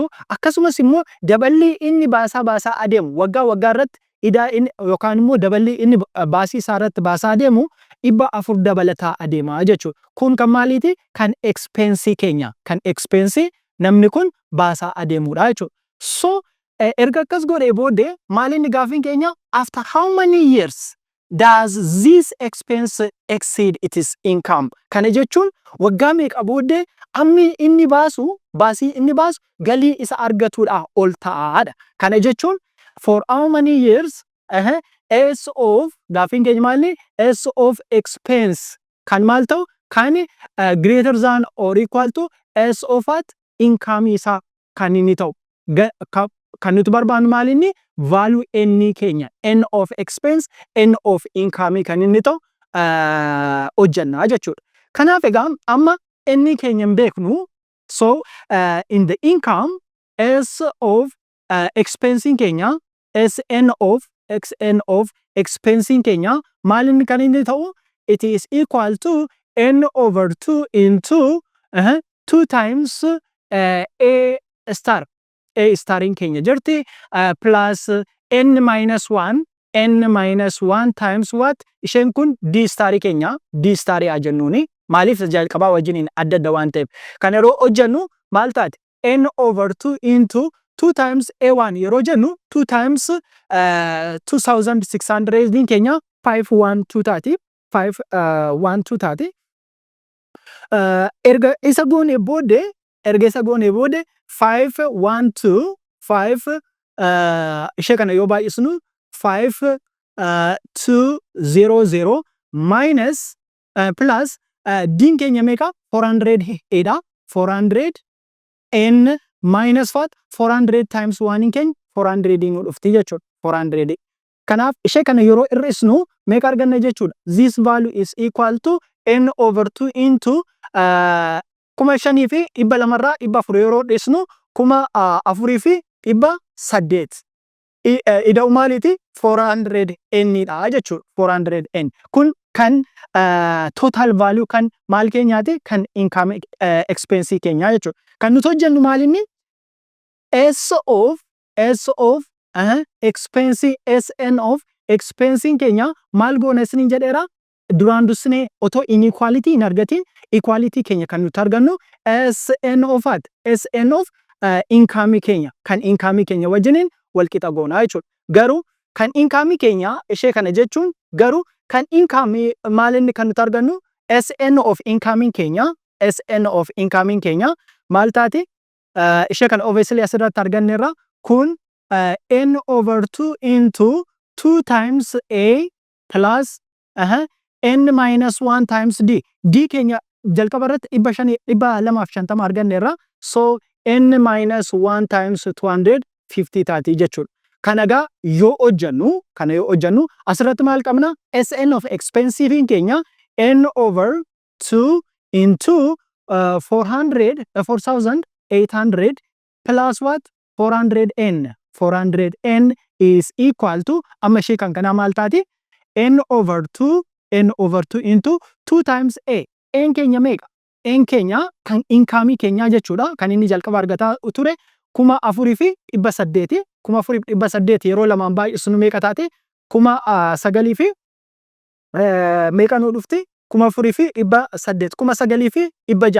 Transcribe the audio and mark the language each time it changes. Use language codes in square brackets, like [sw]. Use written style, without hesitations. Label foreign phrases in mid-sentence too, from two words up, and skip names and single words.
[om] Akkasumas immoo daballi inni baasaa adeemu waggaa irratti idaa inni yookaan immoo daballi inni baasii isaa irratti baasaa adeemu 400 dabalataa adeema jechuudha. Kun kan maaliiti? Kan expense keenya. Kan expense namni kun baasaa adeemudha jechuudha. So erga akkas godhee booddee maalinni gaafiin keenya [en] after how many years does this expense exceed its income? [om] Kana jechuun waggaa meeqa booddee ammi inni baasu baasii inni baasu galii isa argatuudha ol ta'aadha. Kana jechuun [en] for how many years S of [om] gaafiin keenya maali? [en] S of expense [om] kan maal ta'u? Kan [en] greater than or equal to S of what? [om] Income isa kan inni ta'u. Kan nuti barbaannu maal inni? Value N keenya. [en] N of expense, N of income [om] kan inni ta'u hojjannaa jechuudha. Kanaaf egaa amma N keenya hin beeknu. [en] So in the income S of expense [om] keenya [en] SN of expense [om] keenya maal inni kan inni ta'u? [en] It is equal to N over 2 into 2 times A star. A starin [om] keenya jirti [en] plus N minus 1 times what? [om] Isheen kun D starii keenya D starii haa jennuuni. Maaliif jalqabaa wajjiniin adda adda waan ta'eef. Kan yeroo hojjennu maal taati? [en] N over 2 into 2 times A1 [om] yeroo jennu [en] 2 times [om] 2,600 keenya 512 taati. 512 taati. Erga isa goone booddee 512 ishee kana yoo baay'isnu 5200 minus plus diin keenya meeqa 400 dha 400 n [en] minus what [om] 400 times 1 keenya 400 nu dhufti jechuudha 400. Kanaaf ishee kana yeroo hir'isnu meeqa arganna jechuudha? [en] This value is equal to n over 2 into 5,000 [om] fi 200 irraa 400 yeroo dhiisnu 4,000 fi 800. Ida'u maaliiti? 400 n dha jechuudha. 400 n. Kun kan [en] total value [om] kan maal keenyaati? Kan [en] income expense [om] keenyaa jechuudha. Kan nuti hojjennu maal inni? [en] S of expense SN of expense [om] keenya maal goona isiniin jedheera? Duraan dursine otoo inequality hin argatiin equality keenya kan nuti argannu [en] SN of what? SN of income [om] keenya kan income keenya wajjiniin wal qixa goonaa jechuudha. Garuu kan income keenya ishee kana jechuun garuu kan income maal inni kan nuti argannu [en] SN of incoming [om] keenya [en] SN of incoming [om] keenya maal taati ishee kan obviously asirratti arganneerra kun [en] N over 2 into 2 times A plus N minus 1 times D. [om] D keenya jalqaba irratti 250 arganneerra. [en] So N minus 1 times 250 [om] taati jechuudha. Kana egaa yoo hojjannu asirratti maal qabna? [en] SN of expensive [om] keenya [en] N over 2 into 4,800 plus what? [om] 400N. 400N [en] is equal to [om] amma ishee kan kanaa maal taati? [en] N over 2 into 2 times A. [om] N keenya meeqa? N keenya kan income keenya jechuudha. Kan inni jalqaba argataa ture 4,800. 4,800 yeroo lamaan baay'isnu meeqa taate? 9,000 fi meeqa nu dhufti? 4,800. 9,000 fi 600.